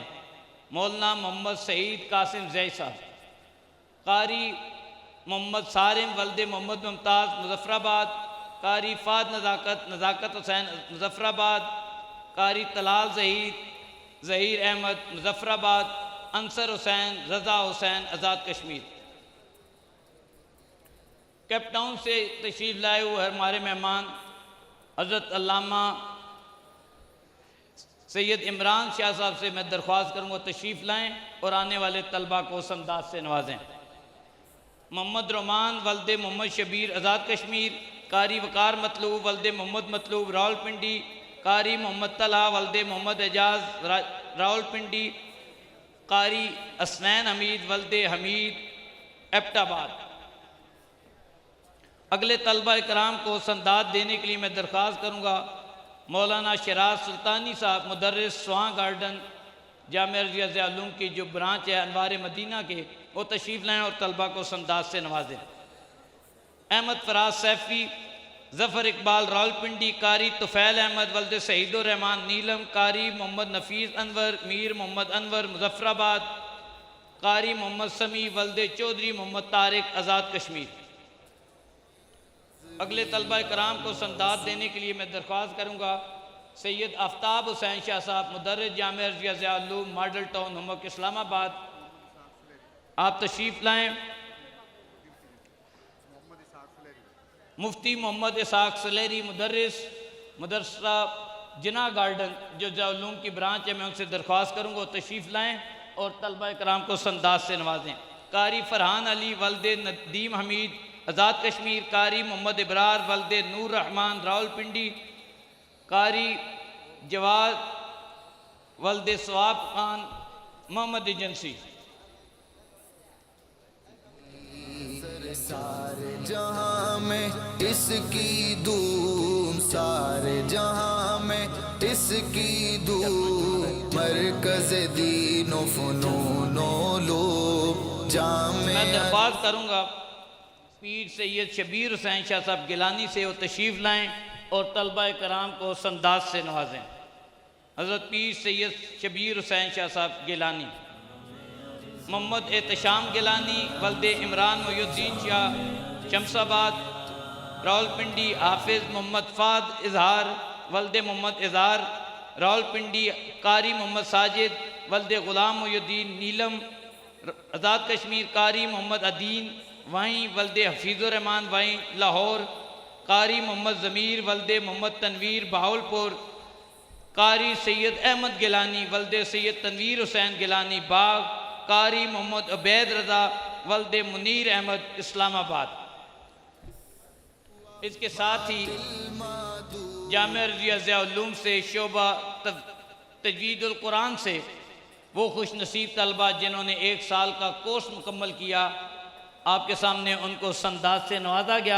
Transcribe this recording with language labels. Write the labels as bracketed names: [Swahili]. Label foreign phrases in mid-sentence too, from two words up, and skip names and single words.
[Urdu] مولانا محمد شہید قاسم زئی صاحب، قاری محمد صارم ولدِ محمد ممتاز مظفرآباد، قاری فہد نزاکت حسین مظفرآباد، قاری طلال ظہیر احمد مظفرآباد، انصر حسین رضا حسین آزاد کشمیر. کیپ ٹاؤن سے تشریف لائے ہوئے ہمارے مہمان حضرت علامہ سید عمران شاہ صاحب سے میں درخواست کروں گا تشریف لائیں اور آنے والے طلبہ کو اس انداز سے نوازیں. محمد رومان ولدِ محمد شبیر آزاد کشمیر، قاری وقار مطلوب ولدِ محمد مطلوب راولپنڈی، قاری محمد طلحہ ولدِ محمد اعجاز راولپنڈی، قاری حسنین حمید ولدِ حمید ایبٹ آباد. اگلے طلبہ کرام کو سندات دینے کے لیے میں درخواست کروں گا مولانا شیراز سلطانی صاحب مدرس سواں گارڈن جامعہ رضویہ ضیاءال کی جو برانچ ہے انوار مدینہ کے، وہ تشریف لائیں اور طلبہ کو سندات سے نوازیں. احمد فراز سیفی ظفر اقبال راولپنڈی، قاری طفیل احمد ولدِ شہید الرحمان نیلم، قاری محمد نفیس انور میر محمد انور مظفرآباد، قاری محمد سمیع ولدِ چودھری محمد طارق آزاد کشمیر. اگلے طلبہ کرام کو سندات دینے کے لیے میں درخواست کروں گا سید آفتاب حسین شاہ صاحب مدرس جامعہ رضویہ ضیاءال ماڈل ٹاؤن ہمک اسلام آباد، آپ تشریف لائیں. مفتی محمد اسحاق سلیری مدرس مدرسہ جناح گارڈن جو ضیاءال کی برانچ ہے، میں ان سے درخواست کروں گا تشریف لائیں اور طلبہ کرام کو سنداج سے نوازیں. قاری فرحان علی ولدِ ندیم حمید آزاد کشمیر، قاری محمد ابرار ولدِ نور رحمان راولپنڈی، قاری جواد ولدِ ثواب خان مہمند ایجنسی. سارے جہاں میں اس کی دھوم، سارے جہاں میں اس کی دھوم، مرکز دین و فنون و لو جامعے. میں درخواست کروں گا پیر سید شبیر حسین شاہ صاحب گیلانی سے وہ تشریف لائیں اور طلبہ کرام کو سنداج سے نوازیں. حضرت پیر سید شبیر حسین شاہ صاحب گیلانی، محمد احتشام گیلانی ولدِ عمران محی الدین شاہ شمس آباد راولپنڈی, حافظ محمد فہد اظہار ولدِ محمد اظہار راولپنڈی، قاری محمد ساجد ولدِ غلام محی الدین نیلم آزاد کشمیر، قاری محمد عدین وہیں ولدِ حفیظ الرحمان وہیں لاہور, قاری محمد ضمیر ولدِ محمد تنویر بہاولپور، قاری سید احمد گیلانی ولدِ سید تنویر حسین گیلانی باغ، قاری محمد عبید رضا ولد منیر احمد اسلام آباد. اس کے ساتھ ہی جامعہ رضویہ ضیاء العلوم سے شعبہ تجوید القرآن سے وہ خوش نصیب طلبہ جنہوں نے 1 سال کا کورس مکمل کیا، آپ کے سامنے ان کو سنداج سے نوازا گیا.